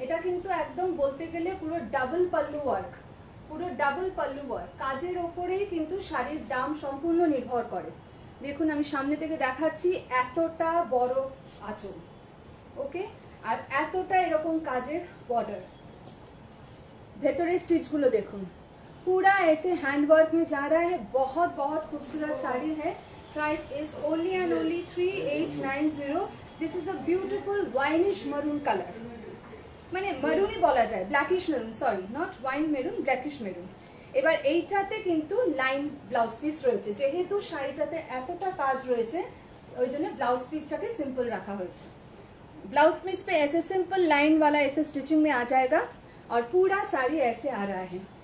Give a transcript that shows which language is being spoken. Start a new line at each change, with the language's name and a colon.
Bangla: এটা কিন্তু একদম বলতে গেলে পুরো ডাবল পাল্লু ওয়ার্ক, পুরো ডাবল পাল্লু ওয়ার্ক। কাজের ওপরেই কিন্তু শাড়ির দাম সম্পূর্ণ নির্ভর করে। দেখুন আমি সামনে থেকে দেখাচ্ছি, এতটা বড় আঁচল, ওকে, আর এতটা এরকম কাজের বর্ডার। ভেতরে স্টিচগুলো দেখুন,
Hindi: पूरा ऐसे हैंड वर्क में जा रहा है। बहुत बहुत खूबसूरत साड़ी है।
English: Price is only and only 3890। This is a beautiful winish maroon colour,
Bangla: মানে মেরুনই বলা যায়,
English: Blackish maroon, sorry not wine maroon, blackish maroon.
Bangla: এবার এইটাতে কিন্তু লাইন ব্লাউজ পিস রয়েছে, যেহেতু শাড়িটাতে এতটা কাজ রয়েছে ওই জন্য ব্লাউজ পিসটাকে সিম্পল রাখা হয়েছে।
Hindi: ब्लाउज पीस पे ऐसे सिंपल लाइन वाला ऐसे स्टिचिंग में आ जाएगा और पूरा साड़ी ऐसे आ रहा है।